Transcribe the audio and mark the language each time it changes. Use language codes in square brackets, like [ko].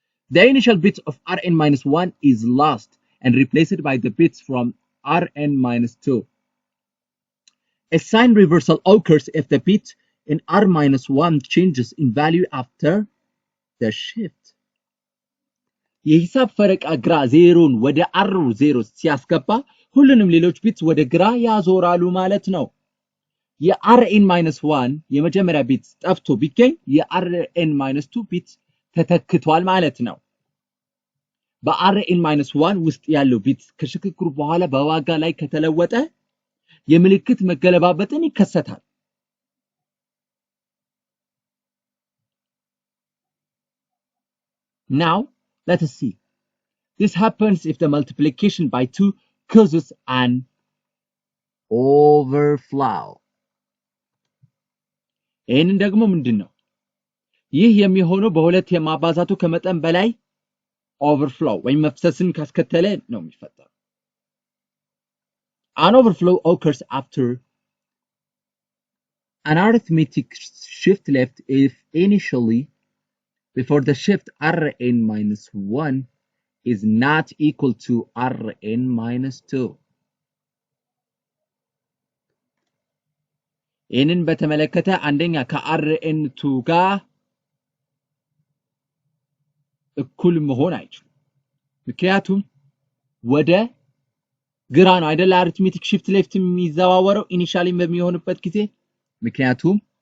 [en] The initial bit of Rn-1 is lost and replaced by the bits from Rn-2. A sign reversal occurs if the bit in R-1 changes in value after the shift. [am] የሂሳብ ፈረቃ ግራ 0ን ወደ R0 ሲያስገባ ሁሉንም ሌሎች ቢትስ ወደ ግራ ያዞራሉ ማለት ነው። የRn-1 የመጀመሪያ ቢት ጠፍቶ ቢገኝ የRn-2 ቢት ተተክቷል ማለት ነው። በRn-1 ውስጥ ያለው ቢት ከሽግግሩ በኋላ በዋጋ ላይ ከተለወጠ የምልክት መገለባበጥን ይከሰታል። [en] Now let us see. This happens if the multiplication by 2 causes an overflow. [am] ይህንን ደግሞ ምንድነው? ይህ የሚሆነው በሁለት የማባዛቱ ከመጠን በላይ overflow ወይም መፍሰስን ካስከተለ ነው የሚፈጠረው። [en] An overflow occurs after an arithmetic shift left if initially before the shift Rn-1 is not equal to Rn-2. [am] ይህንን በተመለከተ አንደኛ ከRn-2 ጋር እኩል መሆን አይችልም። ምክንያቱም ወደ ግራ ነው አይደል አሪትሜቲክ shift left የሚዘዋወረው ኢኒሻሊ በሚሆንበት ጊዜ። ምክንያቱም